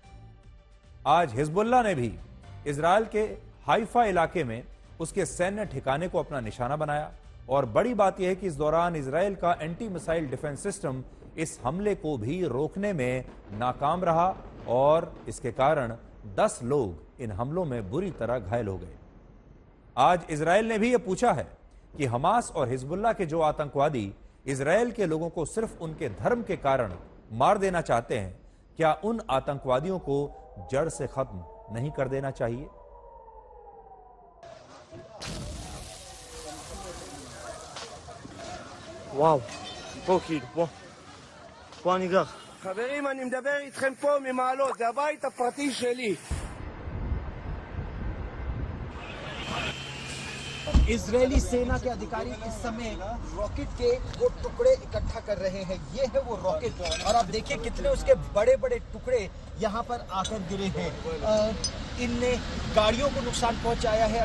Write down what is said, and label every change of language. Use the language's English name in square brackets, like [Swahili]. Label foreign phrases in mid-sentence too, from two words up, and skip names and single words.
[Hindi] आज हिजबुल्लाह ने भी इजराइल के हाइफा इलाके में उसके सैन्य ठिकाने को अपना निशाना बनाया और बड़ी बात यह है कि इस दौरान इजराइल का [English] anti missile defense system [Hindi] इस हमले को भी रोकने में नाकाम रहा और इसके कारण 10 लोग इन हमलों में बुरी तरह घायल हो गए। आज इजराइल ने भी यह पूछा है कि हमास और हिजबुल्लाह के जो आतंकवादी इजराइल के लोगों को सिर्फ उनके धर्म के कारण मार देना चाहते हैं, क्या उन आतंकवादियों को जड़ से खत्म नहीं कर देना चाहिए? [Hebrew] וואו, פה כאילו, פה אני גר. חברים, אני מדבר איתכם פה ממעלות, זה הבית הפרטי שלי. [Hindi] इजरायली सेना के अधिकारी इस समय रॉकेट के वो टुकड़े इकट्ठा कर रहे हैं। ये है वो रॉकेट और आप देखिए कितने उसके बड़े बड़े टुकड़े यहाँ पर आकर गिरे हैं। इनने गाड़ियों को नुकसान पहुंचाया है।